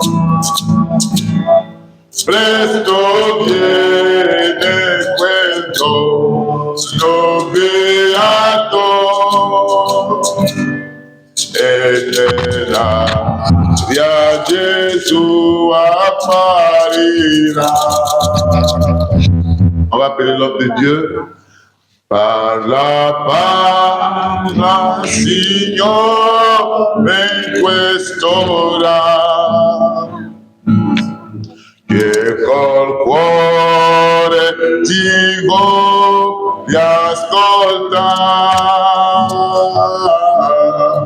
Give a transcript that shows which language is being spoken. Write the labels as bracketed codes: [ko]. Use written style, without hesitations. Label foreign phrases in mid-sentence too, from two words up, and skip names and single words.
[it] Presto viene quel giorno beato, e nell'aria Gesù apparirà. [fr] On va appeler l'homme de Dieu. [it] Parla, Signore, in quest'ora, che col cuore ti voglia ascoltare.